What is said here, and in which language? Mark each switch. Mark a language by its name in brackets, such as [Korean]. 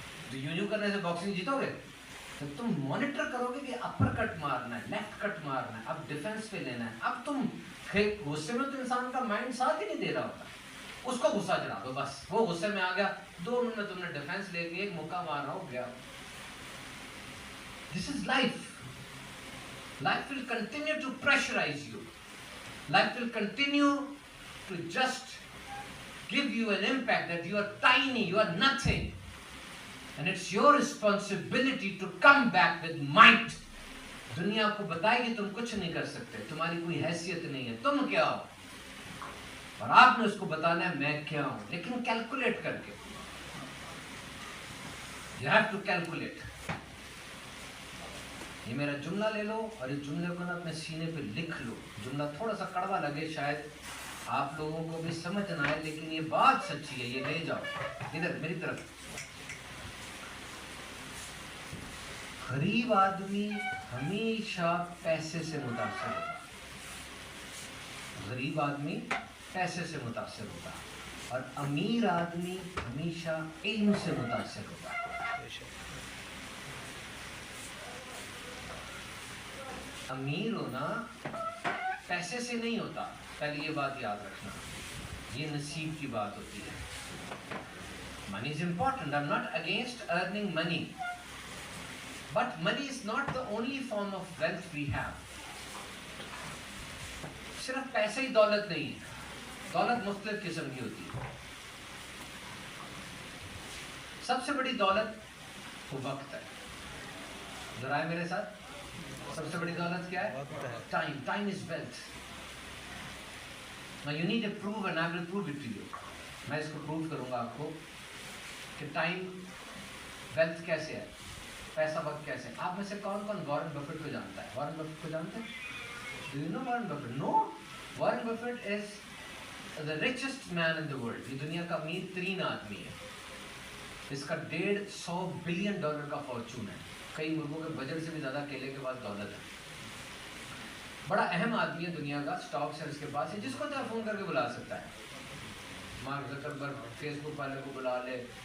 [Urdu] تو یوں کرنے سے باکسنگ جیتو گے. تو تم مانیٹر کرو گے کہ اپر کٹ مارنا ہے، لیفٹ کٹ مارنا ہے، اب ڈیفenس پہ لینا ہے. اب تم غصے میں تو انسان کا مائنڈ ساتھ ہی نہیں دے رہا ہوتا. اس کو غصہ چڑھا دو بس. وہ غصے میں آ گیا 2 منٹ میں تم نے ڈیفenس لے کے ایک مکہ مارا ہو گیا. [English] This is life. Life will continue to pressurize you. Life will continue to just give you an impact that you are tiny, you are nothing. And it's your responsibility to come back with might. [Urdu] دنیا کو بتائے گی تم کچھ نہیں کر سکتے، تمہاری کوئی حیثیت نہیں ہے، تم کیا ہو. اور آپ نے اس کو بتانا ہے میں کیا ہوں، لیکن کیلکولیٹ کر کے. [English] You have to calculate. [Urdu] یہ میرا جملہ لے لو اور اس جملے کو نا اپنے سینے پہ لکھ لو. جملہ تھوڑا سا کڑوا لگے شاید آپ لوگوں کو بھی سمجھ نہ آئے، لیکن یہ بات سچی ہے. یہ لے جاؤ ادھر میری طرف. غریب آدمی ہمیشہ پیسے سے متاثر ہوتا ہے. غریب آدمی پیسے سے متاثر ہوتا ہے اور امیر آدمی ہمیشہ علم سے متاثر ہوتا ہے. امیر ہونا پیسے سے نہیں ہوتا، پہلے یہ بات یاد رکھنا. یہ نصیب کی بات ہوتی ہے. [English] Money is important. I'm not against earning money. But money is not the only form of wealth we have. [Urdu] صرف پیسے ہی دولت نہیں ہے. دولت مختلف قسم کی ہوتی ہے. سب سے بڑی دولت وہ وقت ہے. ذرا ہے میرے ساتھ. سب سے بڑی دولت کیا ہے؟ Time. [English] Time is wealth. Now you need to prove and I will prove it to you. [Urdu] میں اس کو پروو کروں گا آپ کو کہ ٹائم ویلتھ کیسے ہے، پیسہ وقت کیسے ہے. آپ میں سے کون کون وارن بفیٹ کو جانتا ہے؟ وارن بفیٹ کو جانتے ہیں؟ [English] Do you know Warren Buffett? No. Warren Buffett is the richest man in the world. [Urdu] یہ دنیا کا امیر ترین آدمی ہے. اس کا $150 بلین کا فارچون ہے. کئی ملکوں کے بجٹ سے بھی زیادہ کیلے کے پاس دولت ہے. بڑا اہم آدمی ہے دنیا کا. اسٹاکس ہے اس کے پاس. جس کو چاہے فون کر کے بلا سکتا ہے. مارک زکربرگ فیس بک والے کو بلا لے.